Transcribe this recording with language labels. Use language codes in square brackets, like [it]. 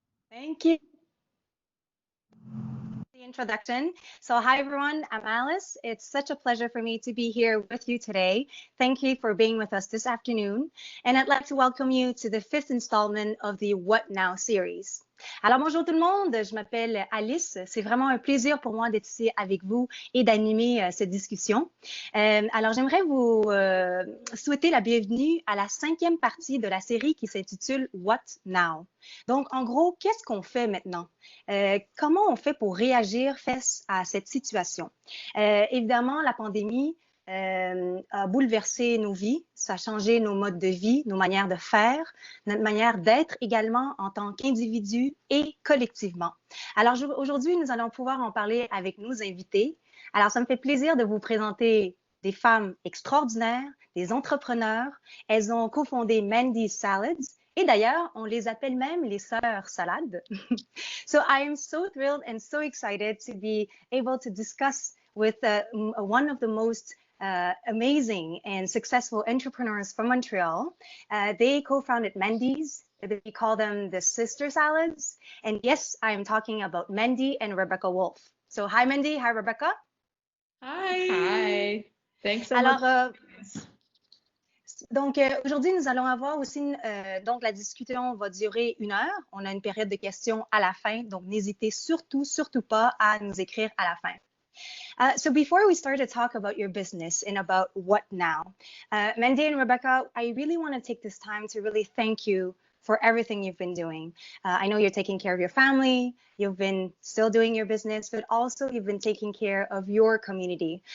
[en] Thank you. The introduction. So hi everyone, I'm Alice. It's such a pleasure for me to be here with you today. Thank you for being with us this afternoon. And I'd like to welcome you to the 5th installment of the What Now series. [fr] Alors bonjour tout le monde, je m'appelle Alice. C'est vraiment un plaisir pour moi d'être ici avec vous et d'animer cette discussion. Alors j'aimerais vous souhaiter la bienvenue à la 5e partie de la série qui s'intitule What Now. Donc en gros, qu'est-ce qu'on fait maintenant? Comment on fait pour réagir face à cette situation? Évidemment, la pandémie a bouleversé nos vies, ça a changé nos modes de vie, nos manières de faire, notre manière d'être également en tant qu'individu et collectivement. Alors aujourd'hui, nous allons pouvoir en parler avec nos invités. Alors ça me fait plaisir de vous présenter des femmes extraordinaires, des entrepreneurs. Elles ont cofondé Mandy Salads. Et d'ailleurs, on les appelle même les sœurs salades. [en] So I am so thrilled and so excited to be able to discuss with one of the most amazing and successful entrepreneurs from Montreal. They co-founded Mandy's. We call them the Sister Salads. And yes, I am talking about Mandy and Rebecca Wolfe. So hi Mandy, hi Rebecca. Hi. Hi. Thanks so much. [fr] Donc, aujourd'hui, nous allons avoir aussi, donc la discussion va durer 1 heure. On a une période de questions à la fin, donc n'hésitez surtout pas à nous écrire à la fin. [en] So before we start to talk about your business and about what now, Mandy and Rebecca, I really want to take this time to really thank you for everything you've been doing. I know you're taking care of your family, you've been still doing your business, but also you've been taking care of your community.